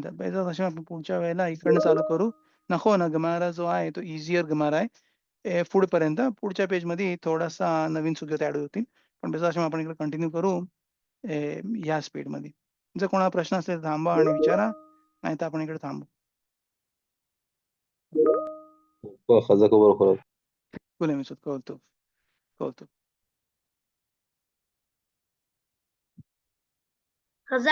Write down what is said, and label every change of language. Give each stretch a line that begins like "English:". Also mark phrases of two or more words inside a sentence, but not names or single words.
Marathi: बाईचा भाषा आपण पुढच्या वेळेला इकडनं चालू करू. नको ना गमारा जो आहे तो ईझियर गमारा आहे. पुढेपर्यंत. पुढच्या पेजमध्ये थोडासा नवीन सुविधा ॲड होतील. पण बेसिस भाषा आपण इकडे कंटिन्यू करू या स्पीडमध्ये. जर कोणाला प्रश्न असेल तर थांबा आणि विचारा. नाहीतर आपण इकडे थांबू.
Hebrew: חזק וברוך. כולם יצאו, כל טוב. כל טוב. חזק